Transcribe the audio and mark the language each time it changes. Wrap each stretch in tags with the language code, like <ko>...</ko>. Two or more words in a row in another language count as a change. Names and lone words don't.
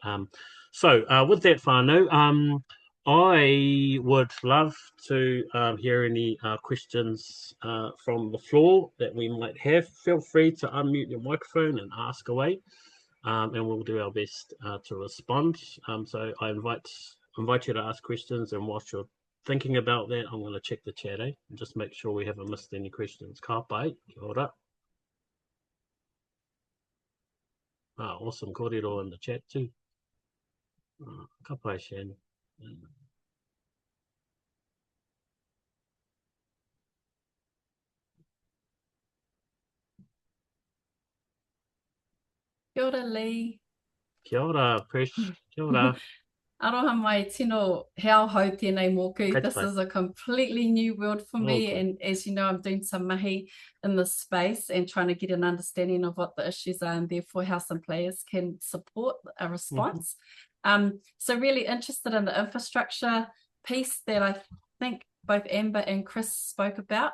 <en>So with that whānau, I would love to hear any questions from the floor that we might have. Feel free to unmute your microphone and ask away, and we'll do our best to respond. So I invite you to ask questions, and whilst you're thinking about that, I'm going to check the chat, and just make sure we haven't missed any questions.</en> <mi>Ka pai, kia ora. Awesome.</mi> <en>Kōrero in the chat too.</en> <mi>Ka pai, Shan. Kia ora, Lee. Kia ora, Prish. Kia ora. Aroha mai tino heo hau tēnei mōku.</mi> <en>This is a completely new world for me. And as you know, I'm doing some mahi in this space and trying to get an understanding of what the issues are and therefore how some players can support a response. So really interested in the infrastructure piece that I think both Amber and Kris spoke about.</en>